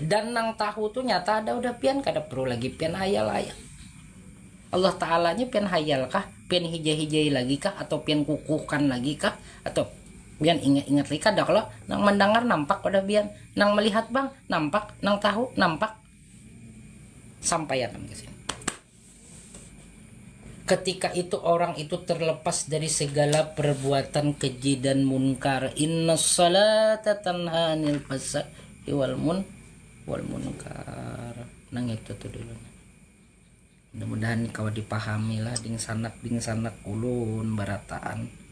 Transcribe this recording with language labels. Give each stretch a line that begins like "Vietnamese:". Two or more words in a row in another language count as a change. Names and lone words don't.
Banjar: Dan nang tahu tuh nyata ada udah pian, kada perlu lagi pian hayal. Allah Ta'alanya pian hayal kah, pian hijai-hijai lagi kah, atau pian kukuhkan lagi kah, atau pian ingat-ingat lagi kada. Kalau nang mendengar nampak pada pian, nang melihat bang nampak, nang tahu nampak. Sampaian ke sini.
Indonesian: Ketika itu orang itu terlepas dari segala perbuatan keji dan munkar.
Arabic: Innas salata tanha 'anil fahsya'i wal munkar.
Banjar: Nang itu tuh dulu. Mudah-mudahan kau dipahami lah ding sanak ulun barataan.